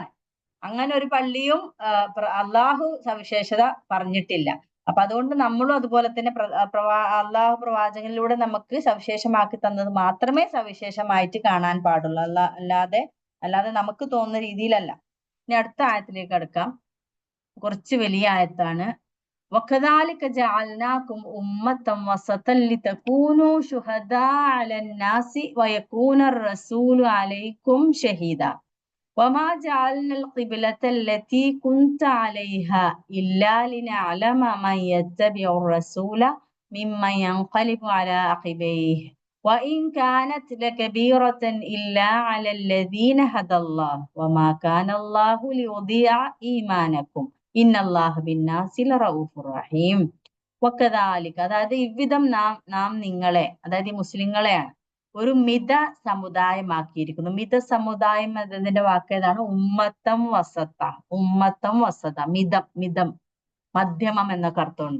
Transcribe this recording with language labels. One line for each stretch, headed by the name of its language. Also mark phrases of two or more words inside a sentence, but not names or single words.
Malayalam: അങ്ങനെ ഒരു പള്ളിയും അള്ളാഹു സവിശേഷത പറഞ്ഞിട്ടില്ല. അപ്പൊ അതുകൊണ്ട് നമ്മളും അതുപോലെ തന്നെ അള്ളാഹു പ്രവാചകനിലൂടെ നമുക്ക് സവിശേഷമാക്കി തന്നത് മാത്രമേ സവിശേഷമായിട്ട് കാണാൻ പാടുള്ളൂ. അല്ലാതെ നമുക്ക് തോന്നുന്ന രീതിയിലല്ല. ഇനി അടുത്ത ആയത്തിലേക്ക് കടക്കാം. കുറച്ച് വലിയ ആയത്താണ്.
Arabic: وَكَذَلِكَ جَعَلْنَاكُمْ أُمَّةً وَسَطًا لِتَكُونُوا شُهَدَاءَ عَلَى النَّاسِ وَيَكُونَ الرَّسُولُ عَلَيْكُمْ شَهِيدًا وَمَا جَعَلْنَا الْقِبْلَةَ الَّتِي كُنْتَ عَلَيْهَا إِلَّا لِنَعْلَمَ مَنْ يَتَّبِعُ الرَّسُولَ مِمَّنْ يَنْقَلِبُ عَلَى عَقِبَيْهِ وإن كانت لكبيرة إلا على الذين هدى الله وما كان الله ليضيع إيمانكم إن الله بالناس لرؤوف رحيم.
Malayalam: വക്കദാലിക, അതായത് ഇவ்വിധം നാം നിങ്ങളെ, അതായത് ഈ മുസ്ലിങ്ങളെയാണ് ഒരു മിത സമുദായമാക്കിയിരിക്കുന്നു. മിത സമുദായം എന്നതിന്റെ വാക്ക് ഏതാണ്?
Arabic: أمة وسطا. أمة وسطا,
Malayalam: മിതം, മിതം, മധ്യമം എന്നൊക്കെ അർത്ഥമുണ്ട്.